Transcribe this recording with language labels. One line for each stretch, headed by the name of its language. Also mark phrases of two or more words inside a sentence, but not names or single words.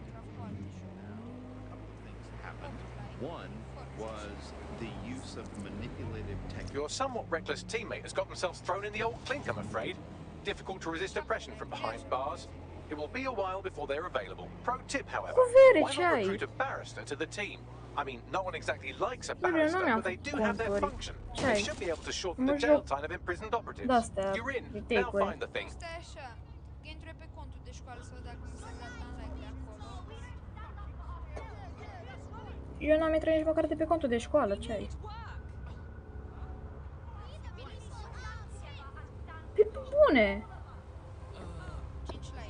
English: One was the use of manipulative techniques. Your somewhat reckless teammate has got themselves thrown in the old clink, I'm afraid. Difficult to resist oppression from behind bars. It will be a while before they're available. Pro tip, however, why not recruit a barrister to the team? I mean, no one exactly likes a
Romanian: Bine, nu
English: barrister,
Romanian: mi-am
English: but they
Romanian: făcut
English: do have their
Romanian: conturi.
English: function.
Romanian: Ce
English: They
Romanian: ai?
English: should be able to shorten
Romanian: Mă
English: the jail
Romanian: joc
English: time of imprisoned operatives.
Romanian: de-astea,
English: You're in. Now
Romanian: retake-uri.
English: find the thing.
Romanian: Stai așa, că intru pe contul de școală să văd dacă mi s-a dat unlike de acolo. Eu n-am intrat nici măcar de pe contul de școală, ce ai? Pe bune! 5 like.